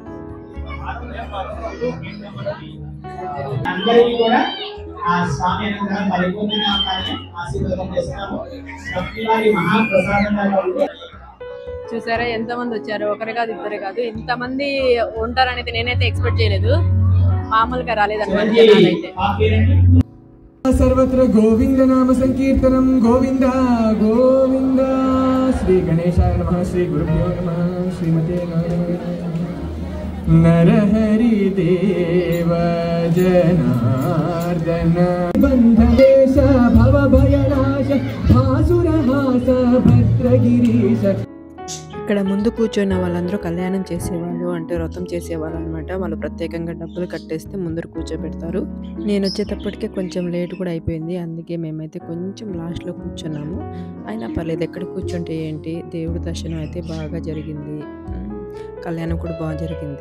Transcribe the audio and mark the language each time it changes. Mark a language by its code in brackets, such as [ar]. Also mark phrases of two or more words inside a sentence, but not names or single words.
[te] అందరికీ కూడా ఆ స్వామి అనుగ్రహం పరిపూర్ణంగా ఉండాలని ఆశీర్వాదం చేస్తున్నాము. భక్తివారి మహాప్రసాదంగా ఉంది. చూసారా ఎంతమంది వచ్చారు, ఒకరు కాదు ఇద్దరు కాదు, ఇంతమంది ఉంటారనేది నేనైతే ఎక్స్పెక్ట్ చేయలేదు. మామూలుగా రాలేదన్నమాట. [sa] सर्वत्र गोविंद नाम संकीर्तनम गोविंद गोविंद श्री गणेशाय नमः श्री गुरुभ्यो नमः श्रीमते नरहरि देव जनार्दन बंधवेश भवभयनाश भासुरहास भद्रगिरीश. [te] ఇక్కడ ముందు కూర్చున్న వాళ్ళందరూ కళ్యాణం చేసేవాళ్ళు, అంటే వ్రతం చేసేవాళ్ళు అనమాట. వాళ్ళు ప్రత్యేకంగా డబ్బులు కట్టేస్తే ముందర కూర్చోబెడతారు. నేను వచ్చేటప్పటికే కొంచెం లేట్ కూడా అయిపోయింది, అందుకే మేమైతే కొంచెం లాస్ట్లో కూర్చున్నాము. అయినా పర్లేదు, ఎక్కడ కూర్చుంటే ఏంటి, దేవుడి దర్శనం అయితే బాగా జరిగింది, కళ్యాణం కూడా బాగా జరిగింది.